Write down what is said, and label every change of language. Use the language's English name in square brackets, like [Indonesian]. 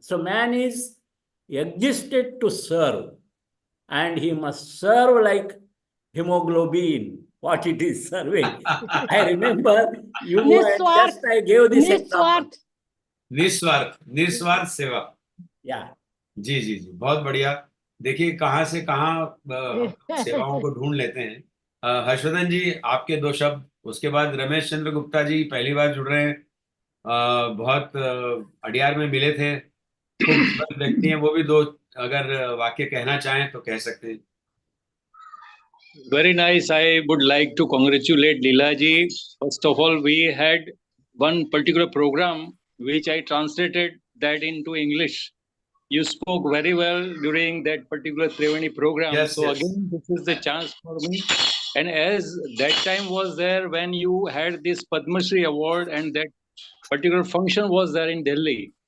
[English] So man is existed to serve, and he must serve like hemoglobin, what it is serving. I remember you just I gave this example. [Hindi] निस्वार्थ सेवा. [English] Yeah. [Hindi] जी जी जी, बहुत बढ़िया. देखिए कहाँ से कहाँ सेवाओं को ढूंढ लेते हैं. हर्षवर्धन जी, आपके 2 शब्द, उसके बाद रमेश चंद्र गुप्ता जी पहली बार जुड़ रहे हैं. बहुत अडियार में मिले थे, खूबसूरत व्यक्ति हैं, वो भी 2 अगर वाक्य कहना चाहें तो कह सकते हैं. [English] Very nice. I would like to congratulate Leela ji. First of all, we had one particular program which I translated that into English. You spoke very well during that particular Triveni program. Yes, so yes. again, this is the chance for me. And as that time was there when you had this PADMA award, and that particular function was there in Delhi.